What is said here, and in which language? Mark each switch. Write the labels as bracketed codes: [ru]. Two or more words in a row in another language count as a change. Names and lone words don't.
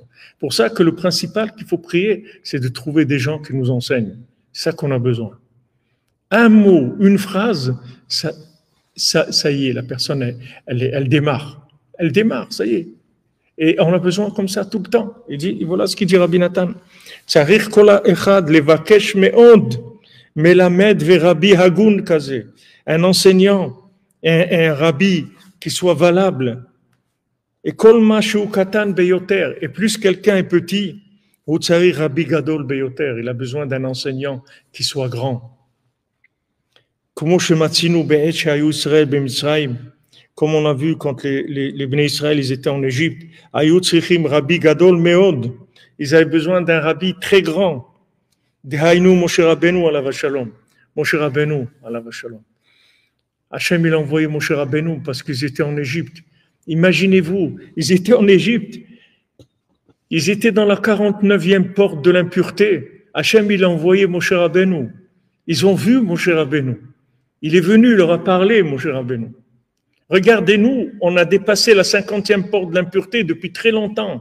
[fr] Pour ça que le principal qu'il faut prier, c'est de trouver des gens qui nous enseignent. C'est ça qu'on a besoin. Un mot, une phrase, ça y est, la personne, elle démarre. Elle démarre, ça y est. Et on a besoin comme ça tout le temps. Voilà ce qu'il dit Rabbi Nathan. [he] צריך כל אחד לבקש מאוד מלמד ורבי הגון כזה. [fr] Un enseignant, un rabbi qui soit valable. [he] Et כל מה שהוא קטן ביותר. [fr] Et plus quelqu'un est petit, ou [he] צריך רבי גדול ביותר. [fr] Il a besoin d'un enseignant qui soit grand. [he] כמו שמצינו בעת שהיו ישראל במצרים. [fr] Comme on a vu quand les Bnei Israël ils étaient en Égypte, [he] היו צריכים רבי גדול מאוד, [fr] ils avaient besoin d'un rabbi très grand. [he] דהיינו משה רבנו עליו שלום. משה רבנו עליו שלום. [fr] Hachem il a envoyé Moshe Rabbeinu parce qu'ils étaient en Égypte. Imaginez-vous, ils étaient en Égypte, ils étaient dans la 49e porte de l'impureté. Hachem il a envoyé Moshe Rabbeinu. Ils ont vu Moshe Rabbeinu. Il est venu, il leur a parlé, Moshe Rabbeinu. Regardez-nous, on a dépassé la 50e porte de l'impureté depuis très longtemps.